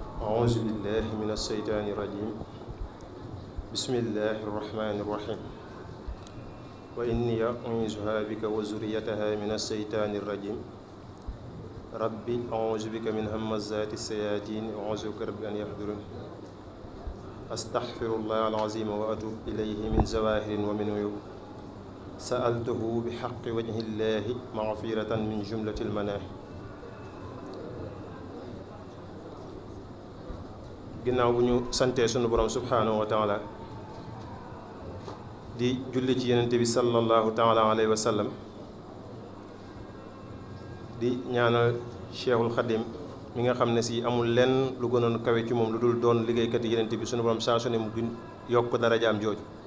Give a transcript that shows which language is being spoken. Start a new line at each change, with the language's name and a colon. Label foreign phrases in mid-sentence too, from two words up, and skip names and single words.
Arabic: أعوذ بالله من الشيطان الرجيم بسم الله الرحمن الرحيم وإني أعيذها بك وذريتها من الشيطان الرجيم ربي أعوذ بك من همزات الشياطين وأعوذ بك رب أن يحضرون أستغفر الله العظيم وأتوب إليه من زواهر ومن عيوب سألته بحق وجه الله مغفرة من جملة المناهي.
Wolof: ginnaaw bu ñu santee sunu borom
Arabic: سبحانه وتعالى
Wolof: di julli ci yenente bi
Arabic: صلى الله تعالى عليه وسلم
Wolof: di ñaanal cheikhul xadim mi nga xam ne si amul lenn lu gënoon kawe ci moom lu dul doon liggéeykat yi yenente bi sunu borom saa su ne mu gën yokk darajaam jooju.